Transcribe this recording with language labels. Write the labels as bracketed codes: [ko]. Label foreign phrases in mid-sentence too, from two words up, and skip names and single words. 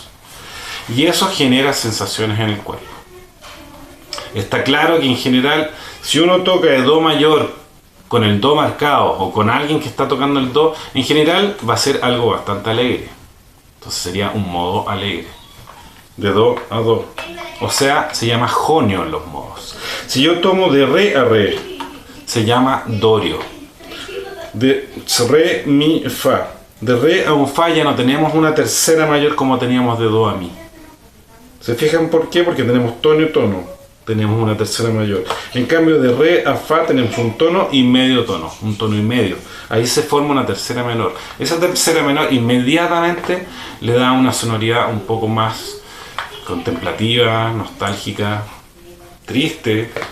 [es] Y eso genera sensaciones en el cuerpo. Está claro que en general, si uno toca de do mayor con el do marcado o con alguien que está tocando el do, en general va a ser algo bastante alegre. Entonces sería un modo alegre. De do a do. O sea, se llama jonio en los modos. Si yo tomo de re a re, se llama dorio. De re, mi, fa. De re a un fa ya no tenemos una tercera mayor como teníamos de do a mi. ¿Se fijan por qué? Porque tenemos tono y tono. Tenemos una tercera mayor. En cambio, de re a fa tenemos un tono y medio tono. Un tono y medio. Ahí se forma una tercera menor. Esa tercera menor inmediatamente le da una sonoridad un poco más contemplativa, nostálgica, triste.